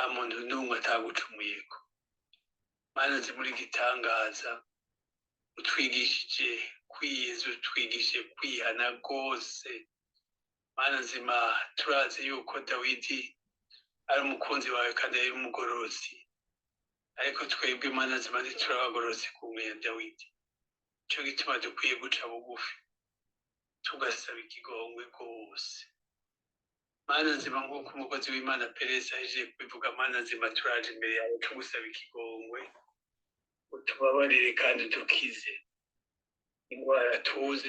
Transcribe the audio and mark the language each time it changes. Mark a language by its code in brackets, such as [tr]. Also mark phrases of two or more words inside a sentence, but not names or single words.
[rn] muntu n'umwe atagucumuyeko Mana nzima uri gitangaza utwigishije kwiyeza utwigishije kwihana rwose Mana nzima turazi yuko Dawidi ari umukunzi wawe kandi ari umugorozi ariko twebwe Mana nzima ntiturabagorozi kumwe ya Dawidi cyo gituma dukwiye guca bugufi tugasaba ikigongwe rwose Mana nzima nk'uko umukozi w'Imana Perez ahejeje kubivuga Mana nzima turaje imbere yawe tugusaba ikigongwe utubabarire kandi dukize indwara tuzi